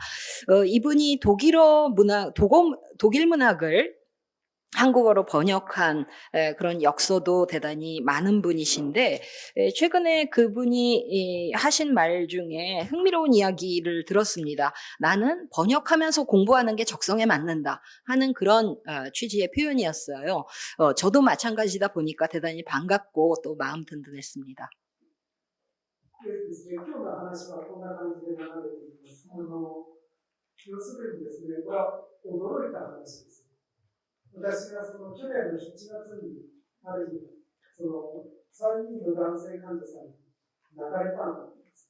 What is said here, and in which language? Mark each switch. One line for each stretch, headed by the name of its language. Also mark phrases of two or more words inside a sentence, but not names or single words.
Korean: 이분이 독일 문학을 한국어로 번역한 그런 역사도 대단히 많은 분이신데 최근에 그분이 하신 말 중에 흥미로운 이야기를 들었습니다. 나는 번역하면서 공부하는 게 적성에 맞는다 하는 그런 취지의 표현이었어요. 저도 마찬가지다 보니까 대단히 반갑고 또 마음 든든했습니다.
Japanese: ですね、今日の話はこんな感じで流れています。要するにですね、これは驚いた話です。私がその去年の7月に、ある日、その3人の男性患者さんに泣かれたんです。